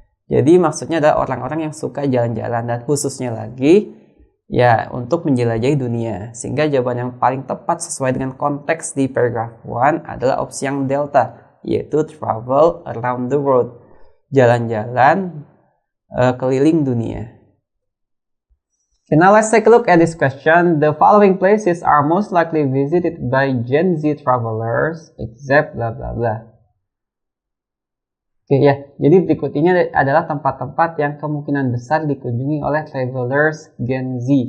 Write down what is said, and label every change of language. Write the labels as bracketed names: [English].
[Indonesian] Jadi maksudnya adalah orang-orang yang suka jalan-jalan dan khususnya lagi ya untuk menjelajahi dunia. Sehingga jawaban yang paling tepat sesuai dengan konteks di paragraph 1 adalah opsi yang delta, yaitu [English] travel around the world, [Indonesian] jalan-jalan keliling dunia. [English] Okay, now let's take a look at this question. The following places are most likely visited by Gen Z travelers except blah blah blah. [Indonesian] Oke ya, jadi berikut ini adalah tempat-tempat yang kemungkinan besar dikunjungi oleh travelers Gen Z.